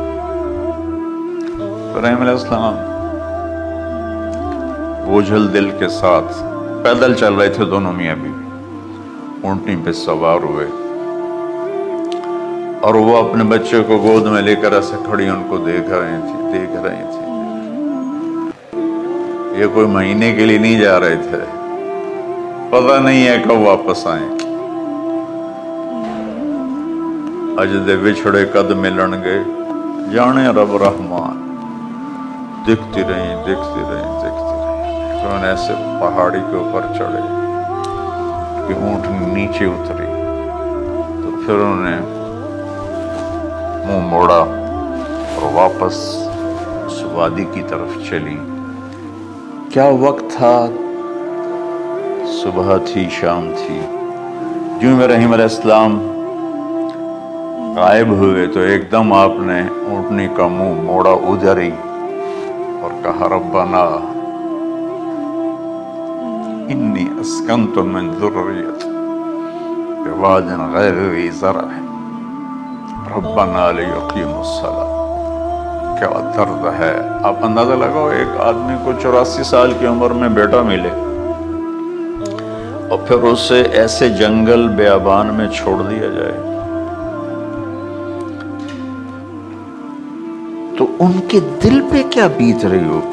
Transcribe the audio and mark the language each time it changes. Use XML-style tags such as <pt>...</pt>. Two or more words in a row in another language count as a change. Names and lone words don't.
<ur>ابراہیم</ur> <ar>علیہ السلام</ar> <ur>بوجھل دل کے ساتھ پیدل چل رہے تھے، دونوں میاں بیوی اونٹنی پہ سوار ہوئے. اور وہ اپنے بچے کو گود میں لے کر ایسے کھڑی ان کو دیکھ رہی تھی. یہ کوئی مہینے کے لیے نہیں جا رہے تھے، پتہ نہیں ہے کب واپس آئیں.</ur> <pa>اج دے وچھڑے قد ملن گے، جانے رب رحمان.</pa> <ur>دیکھتی رہیں. انہوں نے ایسے پہاڑی کے اوپر چڑھے کہ اونٹ نیچے اتری، تو پھر انہوں نے منہ موڑا اور واپس اس وادی کی طرف چلی. کیا وقت تھا، صبح تھی، شام تھی. جو ابراہیم</ur> <ar>علیہ السلام</ar> <ur>غائب ہوئے تو ایک دم آپ نے اونٹنی کا منہ موڑا ادھر ہی اور کہا</ur> <ar>ربنا انی اسکنت من ذریتی بواد غیر ذی زرع ربنا لیقیموا الصلاۃ.</ar> <ur>کیا درد ہے. آپ اندازہ لگاؤ، ایک آدمی کو 84 سال کی عمر میں بیٹا ملے اور پھر اسے ایسے جنگل بیابان میں چھوڑ دیا جائے. تو ان کے دل پہ کیا بیت رہی ہوگی.</ur>